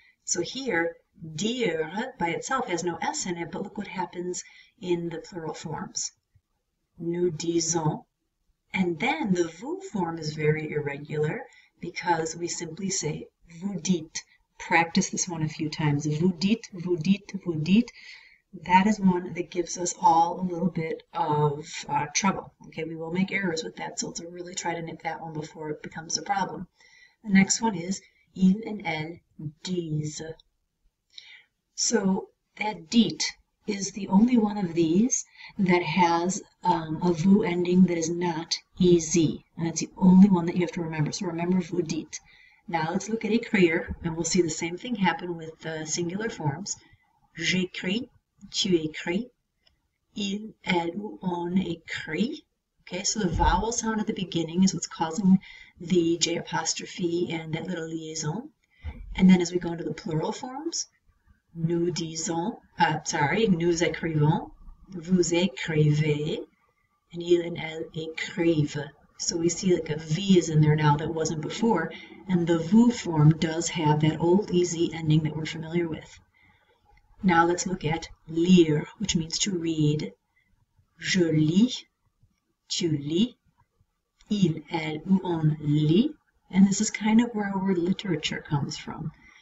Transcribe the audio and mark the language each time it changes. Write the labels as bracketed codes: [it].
[en] So here, dire by itself has no S in it, but look what happens in the plural forms. [fr] Nous disons, [en] and then the vous form is very irregular because we simply say [fr] vous dites. [en] Practice this one a few times. [fr] Vous dites, vous dites, vous dites. [en] That is one that gives us all a little bit of trouble. Okay, we will make errors with that, so let's really try to nip that one before it becomes a problem. The next one is il and elle disent. So that dit is the only one of these that has a vous ending that is not ez, and it's the only one that you have to remember. So remember [fr] vous dites. [en] Now let's look at écrire, and we'll see the same thing happen with the singular forms. [fr] J'écris, tu écris, il, elle, ou on écrit. [en] Okay, so the vowel sound at the beginning is what's causing the J apostrophe and that little liaison. And then as we go into the plural forms, [fr] nous disons, nous écrivons, vous écrivez, [en] and il and elle écrivent. So we see like a V is in there now that wasn't before, and the vous form does have that old easy ending that we're familiar with. Now let's look at lire, which means to read. [fr] Je lis, tu lis, il, elle, ou on lit, [en] and this is kind of where our word literature comes from.